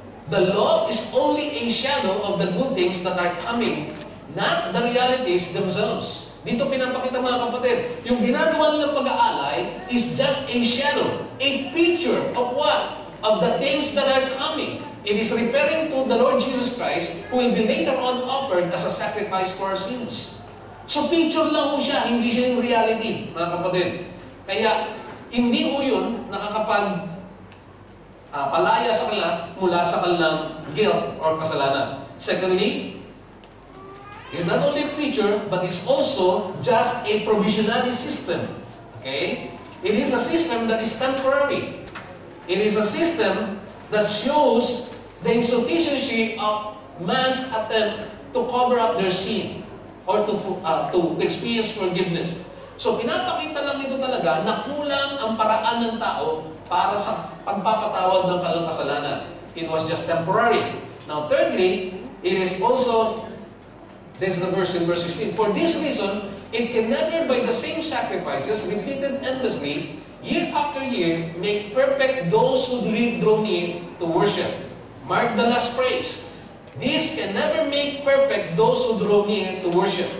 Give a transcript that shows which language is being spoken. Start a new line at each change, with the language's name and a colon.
English: The law is only a shadow of the good things that are coming, not the realities themselves.
Filipino: Dito pinapakita mga kapatid, yung ginagawa nilang pag-aalay
English: is just a shadow, a picture of what? Of the things that are coming. It is referring to the Lord Jesus Christ who will be later on offered as a sacrifice for our sins.
Filipino: So picture lang ho siya, hindi siya yung reality, mga kapatid. Kaya hindi ho yun palaya sa kanila mula sa kanilang guilt or kasalanan.
English: Secondly, it's not only a picture, but it's also just a provisionary system. Okay? It is a system that is temporary. It is a system that shows the insufficiency of man's attempt to cover up their sin or to experience forgiveness.
Filipino: So, pinapakita lang ito talaga na kulang ang paraan ng tao para sa pagpapatawad ng kanilang kasalanan.
English: It was just temporary. Now, thirdly, it is also, this is the verse in verse 16, for this reason, it can never by the same sacrifices, repeated endlessly, year after year, make perfect those who draw near to worship. Mark the last phrase. This can never make perfect those who draw near to worship.